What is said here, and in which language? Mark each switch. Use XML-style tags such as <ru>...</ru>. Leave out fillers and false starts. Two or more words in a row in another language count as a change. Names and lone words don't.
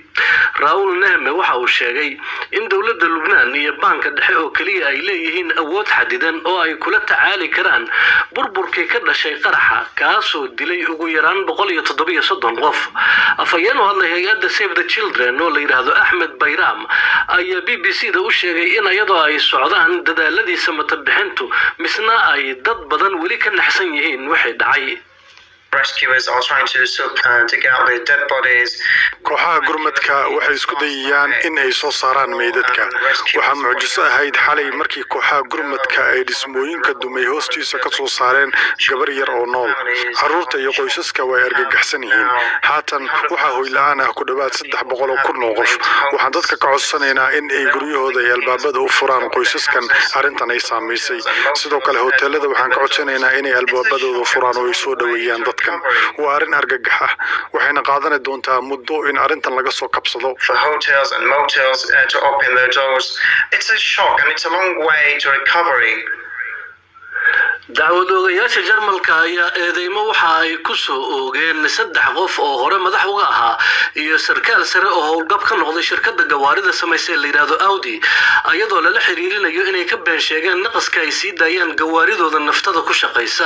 <so>Raul Nehme waxa uu sheegay in dawladda Lubnaan iyo banka dhexe oo kaliya ay leeyihiin awood xadidan oo ay kula tacaali karaan burburkii ka dhashay qaraxa kaasoo dilay ugu yaraan 137 qof. afayeen oo hadlay hay'adda Save the Children oo la yiraahdo Ahmed Bayram ayaa BBC-da u sheegay in ayadoo ay socdaan dadaaladii samata bixintu misna ay dad badan weli ka naxsan yihiin waxay dhacay.</so> <en>Rescuers are trying to dig out the dead bodies.</en> <so>kooxaha gurmadka waxay isku dayayaan in ay soo saaraan meydadka. waxaa mucjiso ahayd xalay markii kooxaha gurmadka ay dhismooyinka dumay hoostiisa ka soo saareen gabar yar oo nool. carruurta iyo qoysaska way argagaxsan yihiin. haatan waxaa hoy la'aan ah ku dhawaad 300,000 oo qof. waxaan dadka ka codsanaynaa in ay guryahooda iyo albaabada u furaan qoysaskan arrintan ay saamaysay. sidoo kale hoteelada waxaan ka codsanaynaa inay albaabadooda furaan oo ay soo dhaweeyaan dadkan. waa arrin argagax ah waxayna qaadan doontaa muddo in arrintan laga soo kabsado.</so> <en>For hotels and motels to open their doors, it's a shock and it's a long way to recovery.</en> <so>dacwadoogayaasha Jarmalka ayaa eedeymo waxa ay ku soo oogeen 3 qof oo hore madax uga ahaa iyo sarkaal sare oo howlgab ka noqday shirkadda gawaarida sameysay la yiraahdo Audi ayadoo la xiriirinayo inay ka been sheegeen naqaska ay sii daayaan gawaaridooda naftada ku shaqeysa.</so>